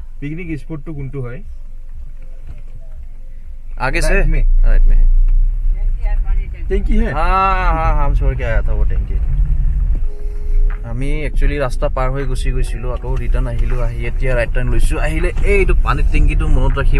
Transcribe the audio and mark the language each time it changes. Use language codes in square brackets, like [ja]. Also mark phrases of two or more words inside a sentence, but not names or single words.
[hi] आगे से राइट में। राइट में है। टेंकी है हाँ हम छोड़ के आया था वो टेंकी। [as] আমি একচুৱেলি ৰাস্তা পাৰ হৈ গুচি গৈছিলোঁ, আকৌ ৰিটাৰ্ণ আহিলোঁ। আহি এতিয়া [en] right turn [as] লৈছোঁ। আহিলে এইটো পানীৰ টেংকিটো মনত ৰাখিব।